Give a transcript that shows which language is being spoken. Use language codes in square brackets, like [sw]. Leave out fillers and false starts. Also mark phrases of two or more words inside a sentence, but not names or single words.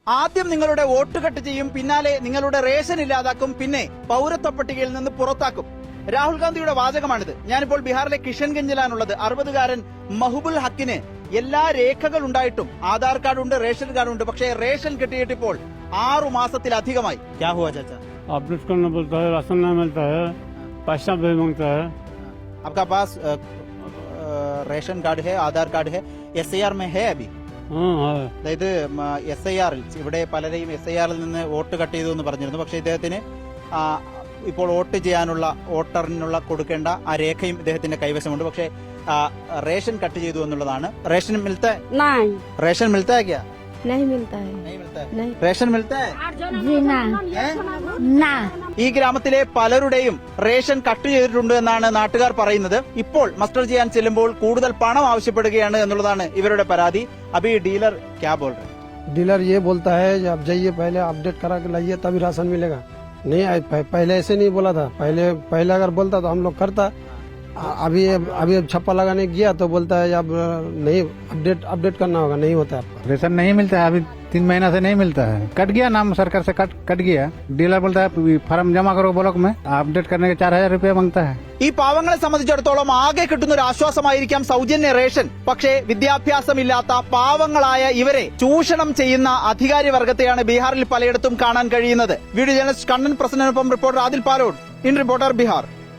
[ml] ആദ്യം നിങ്ങളുടെ വോട്ട് കട്ട് ചെയ്യും, പിന്നാലെ നിങ്ങളുടെ റേഷൻ ഇല്ലാതാക്കും, പിന്നെ പൌരത്വ പട്ടികയിൽ നിന്ന് പുറത്താക്കും. രാഹുൽ ഗാന്ധിയുടെ വാചകമാണിത്. ഞാനിപ്പോൾ ബീഹാറിലെ കിഷൻഗഞ്ചിലാണുള്ളത്. 60-കാരൻ മഹബുൽ ഹക്കിന് എല്ലാ രേഖകൾ ഉണ്ടായിട്ടും ആധാർ കാർഡ് ഉണ്ട്, റേഷൻ കാർഡ് ഉണ്ട്, പക്ഷേ റേഷൻ കിട്ടിയിട്ടിപ്പോൾ 6 മാസത്തിലധികമായി. [hi] क्या हुआ चाचा? अपडेट करना बोलता है, राशन नहीं मिलता है, पैसा भी मांगता है। आपका पास राशन कार्ड है, आधार कार्ड है, SIR में है अभी? [ml] അതായത് SIR ഇവിടെ പലരെയും SIR നിന്ന് വോട്ട് കട്ട് ചെയ്തു എന്ന് പറഞ്ഞിരുന്നു. പക്ഷേ ഇദ്ദേഹത്തിന് ഇപ്പോൾ വോട്ട് ചെയ്യാനുള്ള വോട്ടറിനുള്ള കൊടുക്കേണ്ട ആ രേഖയും ഇദ്ദേഹത്തിന്റെ കൈവശമുണ്ട്. പക്ഷേ റേഷൻ കട്ട് ചെയ്തു എന്നുള്ളതാണ്. [hi] राशन मिलता नहीं राशन मिलता क्या? नहीं मिलता है नहीं मिलता है। नहीं राशन मिलता जी ना ना [ml] ഈ ഗ്രാമത്തിലെ പലരുടെയും റേഷൻ കട്ട് ചെയ്തിട്ടുണ്ട് എന്നാണ് നാട്ടുകാർ പറയുന്നത്. ഇപ്പോൾ മസ്റ്റർ ചെയ്യാൻ ചെല്ലുമ്പോൾ കൂടുതൽ പണം ആവശ്യപ്പെടുകയാണ് എന്നുള്ളതാണ് ഇവരുടെ പരാതി. [hi] अभी डीलर क्या बोल रहे? डीलर ये बोलता है आप जाइए पहले अपडेट करा के लाइए तभी राशन मिलेगा। नहीं पहले ऐसे नहीं बोला था। पहले अगर बोलता तो हम लोग करता। अभी छप्पा लगाने गया तो बोलता है अब नहीं अपडेट करना होगा, नहीं होता है आपका रेशन नहीं मिलता है। अभी 3 महीना से नहीं मिलता है। कट गया, नाम सरकार से कट गया। डीलर बोलता है फॉर्म जमा करो ब्लॉक में, अपडेट करने के 4000 रुपया मांगता है। [ml] ഈ പാവങ്ങളെ സംബന്ധിച്ചിടത്തോളം ആകെ കിട്ടുന്ന ഒരു ആശ്വാസമായിരിക്കാം സൗജന്യ റേഷൻ. പക്ഷേ വിദ്യാഭ്യാസമില്ലാത്ത പാവങ്ങളായ ഇവരെ ചൂഷണം ചെയ്യുന്ന അധികാരി വർഗത്തെയാണ് ബീഹാറിൽ പലയിടത്തും കാണാൻ കഴിയുന്നത്. [en] video journalist [ml] കണ്ണൻ പ്രസന്നനൊപ്പം റിപ്പോർട്ടർ ആദിൽ പാലോട്, ഇൻ റിപ്പോർട്ടർ ബീഹാർ.